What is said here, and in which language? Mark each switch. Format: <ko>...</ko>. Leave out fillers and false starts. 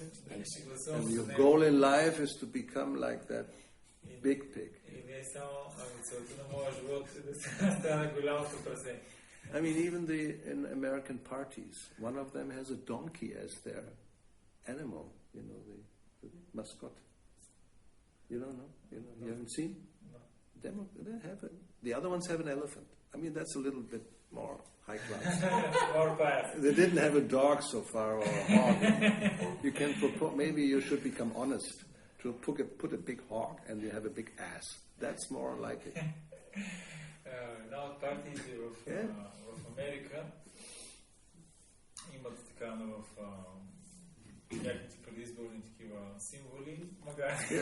<en>And your goal in life is to become like that big pig.</en> <bg>И не само, целта на моя живот е да стане голямото прасе.</bg> <en>I mean, even in American parties, one of them has a donkey as their animal, the mascot. You don't know? You haven't seen? No. The other ones have an elephant. I mean, that's a little bit more high class. More class. They didn't have a dog so far or a hog. You can propose, maybe you should become honest to put a big hog and you have a big ass. That's more like it.</en> <bg>Една от партиите в Америка имат така в някакви предизборни такива символи, магари.</bg>